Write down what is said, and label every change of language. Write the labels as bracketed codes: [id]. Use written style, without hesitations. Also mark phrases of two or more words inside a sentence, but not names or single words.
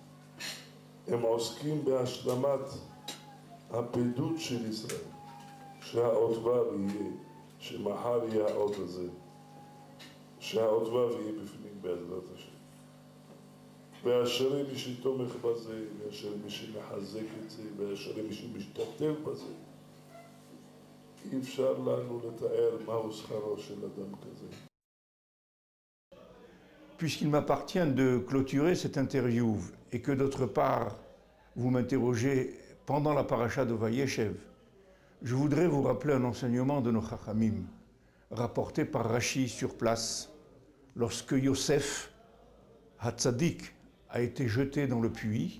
[he] הם עוסקים בהשלמת הפעילות של ישראל, שהאות ו' יהיה, שמחר יהיה האות הזה, שהאות ו' יהיה בפנים בעזרת השם. ואשרי מי שתומך בזה, ואשרי מי שמחזק את זה, ואשרי מי שמשתתף בזה. אי אפשר לנו לתאר מהו שכרו של אדם כזה. [fr] Puisqu'il m'appartient de clôturer cette interview et que d'autre part, vous m'interrogez pendant la paracha de Vayeshev, je voudrais vous rappeler un enseignement de nos Chachamim, rapporté par Rashi sur place, lorsque Yosef Hatzadik a été jeté dans le puits.